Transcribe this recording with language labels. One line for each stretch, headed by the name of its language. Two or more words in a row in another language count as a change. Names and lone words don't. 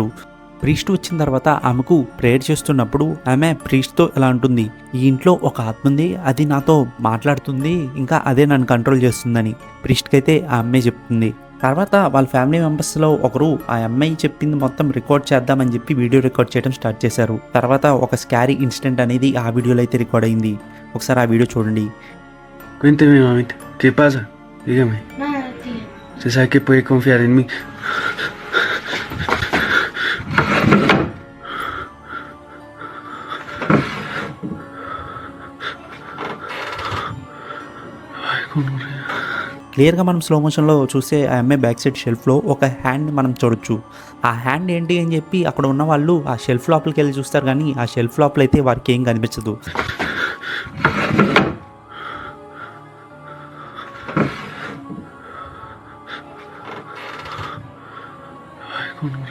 Telugu: ప్రీస్ట్ వచ్చిన తర్వాత ఆమెకు ప్రేయర్ చేస్తున్నప్పుడు ఆమె ప్రీస్ట్తో ఇలా అంటుంది, ఈ ఇంట్లో ఒక ఆత్మ ఉంది, అది నాతో మాట్లాడుతుంది, ఇంకా అదే నన్ను కంట్రోల్ చేస్తుందని ప్రీస్ట్కి అయితే ఆ అమ్మాయి చెప్తుంది. తర్వాత వాళ్ళ
English: family membersలో
Telugu: ఒకరు ఆ అమ్మాయి చెప్పింది మొత్తం రికార్డ్ చేద్దామని చెప్పి
English: video record
Telugu: చేయడం స్టార్ట్ చేశారు. తర్వాత ఒక
English: scary incident
Telugu: అనేది ఆ వీడియోలో అయితే రికార్డ్ అయింది. ఒకసారి ఆ వీడియో చూడండి.
Spanish: Cuénteme, mamita, ¿qué pasa? Dígame. Nada, tío. Usted sabe que puede confiar en mí. Ay, gonorrea.
Telugu: క్లియర్గా మనం
English: slow motionలో
Telugu: చూస్తే ఆ అమ్మాయి
English: back side shelfలో
Telugu: ఒక హ్యాండ్ మనం చూడొచ్చు. ఆ హ్యాండ్ ఏంటి అని చెప్పి అక్కడ ఉన్న వాళ్ళు ఆ షెల్ఫ్ లోపలికి వెళ్ళి చూస్తారు, కానీ ఆ షెల్ఫ్ లోపల అయితే వారికి ఏం కనిపించదు.
Spanish: Ay, gonorrea.